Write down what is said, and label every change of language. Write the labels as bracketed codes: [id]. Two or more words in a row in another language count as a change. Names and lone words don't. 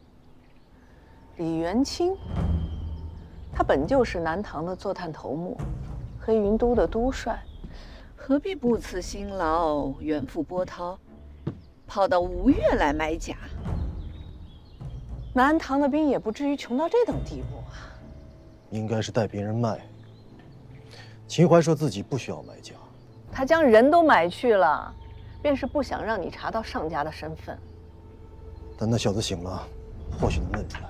[zh] 李元清，他本就是南唐的坐探頭目，黑雲都的都帥，何必不辭辛勞遠赴波濤，跑到吳越來買甲？南唐的兵也不至於窮到這等地步啊！應該是帶別人賣。秦淮說自己不需要買甲，他將人都買去了，便是不想讓你查到上家的身份。但那小子醒了，或許能問出來。